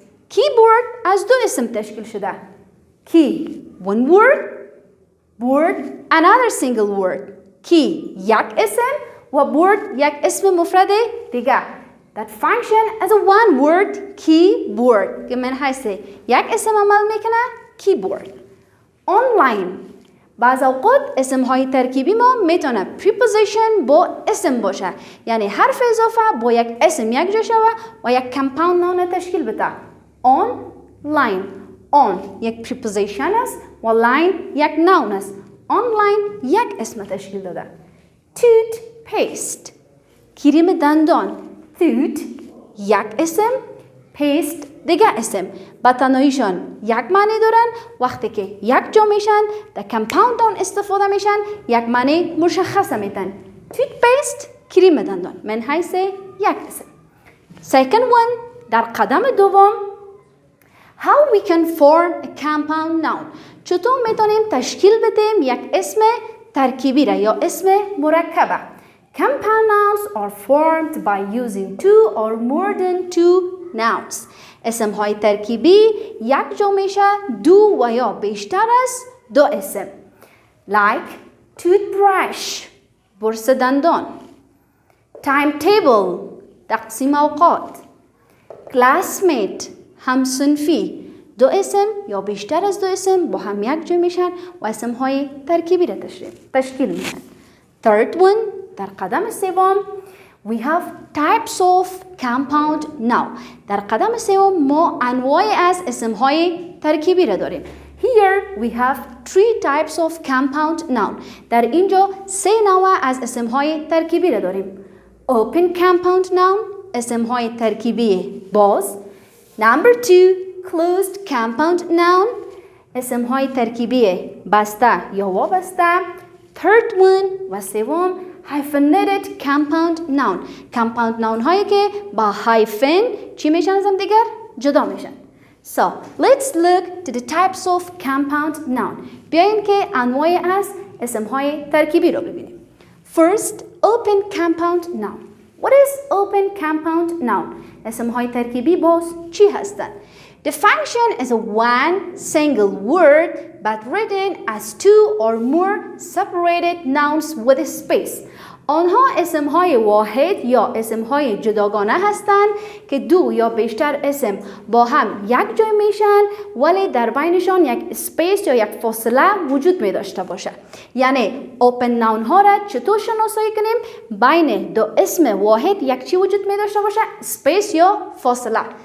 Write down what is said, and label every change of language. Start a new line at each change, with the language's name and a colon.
Persian: keyboard از دو اسم تشکیل شده.
English: key one word, board another single word.
Persian: key یک اسم و board یک اسم مفرد دیگه.
English: That function as a one word keyboard
Persian: که من حیث یک اسم عمل میکنه
English: keyboard.
Persian: Online بعض اوقات اسم های ترکیبی ما میتونه preposition با اسم باشه، یعنی حرف اضافه با یک اسم یک جا شوه و یک compound noun تشکیل بده. Online on یک preposition است و line یک noun است. Online یک اسم تشکیل داده. Toothpaste کریم دندان. tooth یک اسم، paste دیگه اسم. با تنهاییشان یک معنی دارن. وقتی که یک جا میشن در compound noun استفاده میشن یک معنی مشخصه میدن. toothpaste کریم دندان من حیث یک اسم.
English: second one
Persian: در قدم دوم
English: how we can form a compound noun.
Persian: چطور میتونیم تشکیل بدیم یک اسم ترکیبی را یا اسم مرکبه.
English: Compound nouns are formed by using two or more than two nouns.
Persian: اسمهای ترکیبی یک جا میشه دو و یا بیشتر از دو اسم.
English: Like toothbrush
Persian: برس دندان. Timetable تقسیم اوقات. Classmate همصنفی دو اسم یا بیشتر از دو اسم با هم یک جا میشن و اسمهای ترکیبی را تشکیل میشن.
English: Third one
Persian: در قدم سوم
English: we have types of compound noun.
Persian: در قدم سوم ما انواعی از اسمهای ترکیبی را داریم.
English: Here we have three types of compound noun.
Persian: در اینجا سه نوع از اسمهای ترکیبی را داریم.
English: Open compound noun
Persian: اسمهای ترکیبی باز.
English: Number two closed compound noun
Persian: اسمهای ترکیبی بسته یا وابسته.
English: Third one
Persian: و سوم
English: hyphenated compound noun.
Persian: compound noun هایی که با hyphen چی میشن از هم دیگر؟ جدا میشن.
English: So let's look to the types of compound noun.
Persian: بیاین که انواعی از اسم های ترکیبی رو ببینیم.
English: First, open compound noun. What is open compound noun?
Persian: اسم های ترکیبی باز چی هستند؟
English: The function is a one single word but written as two or more separated nouns with a space.
Persian: آنها اسمهای واحد یا اسمهای جداگانه هستند که دو یا بیشتر اسم با هم یک جای میشن ولی در بینشان یک اسپیس یا یک فاصله وجود می داشته باشه. یعنی open noun ها را چطور شناسایی کنیم؟ بین دو اسم واحد یک چی وجود می داشته باشه؟ اسپیس یا فاصله.